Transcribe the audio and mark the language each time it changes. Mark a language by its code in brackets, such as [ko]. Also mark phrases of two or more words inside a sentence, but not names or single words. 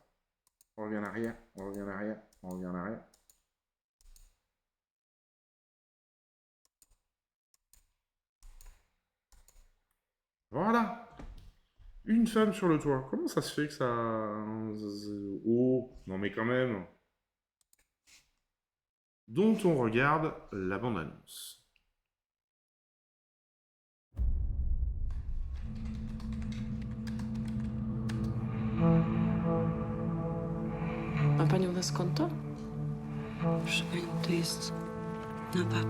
[fr] On revient en arrière. Voilà. Une femme sur le toit. Comment ça se fait que ça... Oh, non mais quand même. Dont on regarde la bande-annonce. [pl] Ma pani u nas konto? Proszę pani, to jest napad.